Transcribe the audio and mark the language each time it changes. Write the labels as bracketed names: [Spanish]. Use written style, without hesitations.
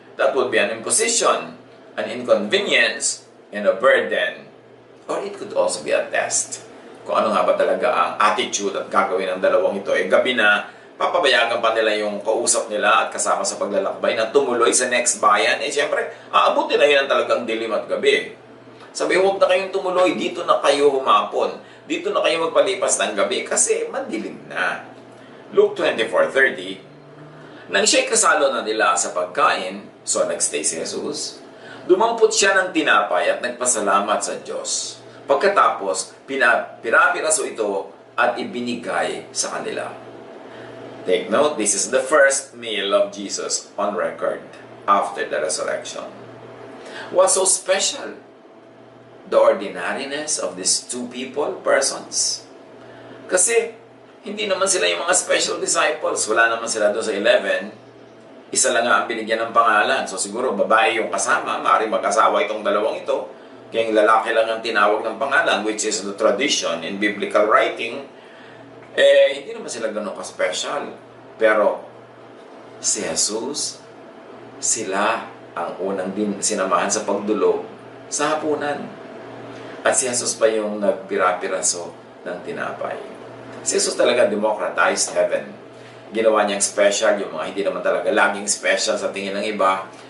[English] That would be an imposition, an inconvenience, and a burden. Or it could also be a test. [Filipino] Kung ano nga ba talaga ang attitude at gagawin ng dalawang ito. Gabi na, papabayagan pa nila yung kausap nila at kasama sa paglalakbay na tumuloy sa next bayan. Siyempre, aabutin na yun ang talagang dilim at gabi. Sabi, huwag na kayong tumuloy, dito na kayo humapon. Dito na kayo magpalipas ng gabi kasi madilim na. Luke 24:30, nang siya'y kasalo na nila sa pagkain, so nagstay si Jesus, dumampot siya ng tinapay at nagpasalamat sa Diyos. Pagkatapos, pinapiraso ito at ibinigay sa kanila. [English] Take note, this is the first meal of Jesus on record after the resurrection. What's so special? The ordinariness of these two persons. [Filipino] Kasi, hindi naman sila yung mga special disciples. Wala naman sila doon sa 11. Isa lang nga ang binigyan ng pangalan. So siguro babae yung kasama. Maaaring mag-asawa itong dalawang ito. Kaya yung lalaki lang ang tinawag ng pangalan, [English] which is the tradition in biblical writing. [Filipino] Hindi naman sila ganun ka-special. Pero si Jesus, sila ang unang din sinamahan sa pagdulog sa hapunan. At si Jesus pa yung nagpira-piraso ng tinapay. Si Jesus talaga [English] democratized heaven. [Filipino] Ginawa niyang special yung mga hindi naman talaga laging special sa tingin ng iba.